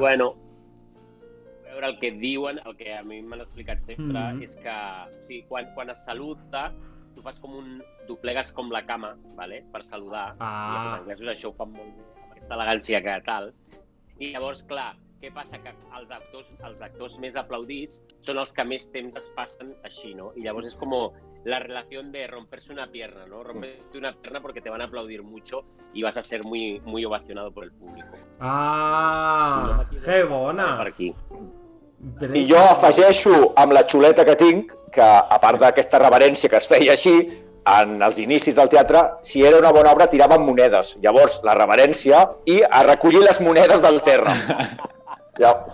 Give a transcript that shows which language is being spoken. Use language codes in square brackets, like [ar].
[ca] Bueno, a veure, el que diuen, el que a mi m'han explicat sempre, és que o sigui, quan es saluda, tu fas com doblegues com la cama, ¿vale? Per saludar, i els anglesos això ho fan molt bé, amb aquesta elegància que tal. I llavors, clar, què passa? Que els actors més aplaudits són els que més temps es passen així, ¿no? Y llavors és com [es] la relación de romperse una pierna, ¿no? Romperte una pierna porque te van a aplaudir mucho y vas a ser muy, muy ovacionado por el público. [ca] Ah, que bona! Per aquí. I jo afegeixo amb la xuleta que tinc, que a part d'aquesta reverència que es feia així, en els inicis del teatre, si era una bona obra tiraven monedes. Llavors, la reverència i a recollir les monedes del terra. Ja.